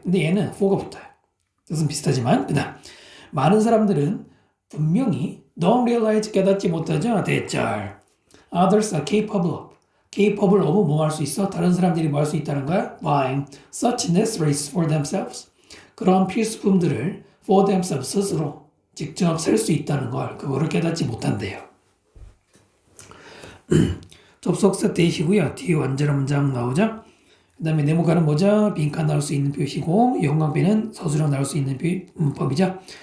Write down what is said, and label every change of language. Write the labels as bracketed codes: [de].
[ko] 근데 얘는 for가 붙어요. 뜻은 비슷하지만 그다음 많은 사람들은 분명히 [en] don't realize [ko] 깨닫지 못하죠. 대절. [en] Others are capable of. capable of [ko] 뭐 할 수 있어? 다른 사람들이 뭐 할 수 있다는 거야? [en] buying such necessaries for themselves. [ko] 그런 필수품들을 [en] for themselves [ko] 스스로 직접 살 수 있다는 걸 그거를 깨닫지 못한대요. 접속사 대시고요. 뒤에 완전한 문장 나오죠. 그 다음에 네모가는 뭐죠? 빈칸 나올 수 있는 표시고 형광펜은 서술형 나올 수 있는 문법이죠.